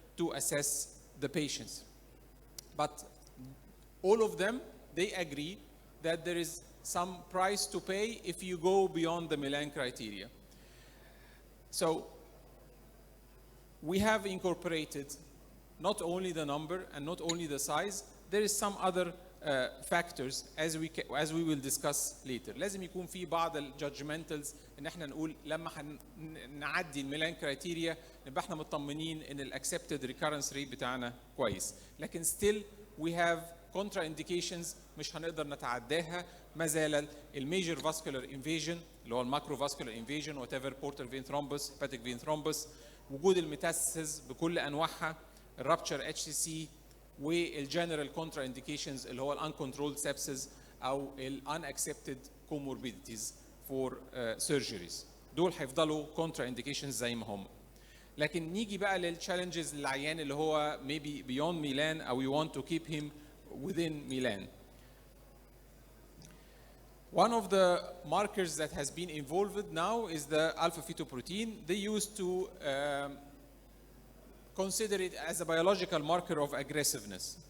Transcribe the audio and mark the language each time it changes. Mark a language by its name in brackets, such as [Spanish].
[English] to assess the patients. But all of them, they agree that there is some price to pay if you go beyond the Milan criteria. So we have incorporated not only the number and not only the size, there is some other factors as we will discuss later. [Arabic] لازم يكون في بعض الجادجمنتالز ان احنا نقول لما نعدي الميلان كرايتيريا نبقى احنا مطمنين ان الاكسبتد ريكارنس ريت بتاعنا كويس. لكن [English] still we have contraindications [Arabic] مش هنقدر نتعداها. ما زال الميجر فاسكولار انفيجن اللي هو الماكرو فاسكولار انفيجن وات ايفر بورتال فين ثرومبس هيباتيك فين ثرومبس، وجود الميتاسيس بكل انواعها، الرابتشر اتش سي سي، والجنرال كونترا انديكيشنز اللي هو الانكونترولد سيبسز او الانكسبتد كوموربيديتيز فور سيرجريز. دول هيفضلوا كونترا انديكيشنز زي ما هم. لكن نيجي بقى للتشالنجز للعيان اللي هو [English] maybe beyond Milan [Arabic] او [English] we want to keep him within Milan. One of the markers that has been involved now is the alpha-fetoprotein. They used to consider it as a biological marker of aggressiveness.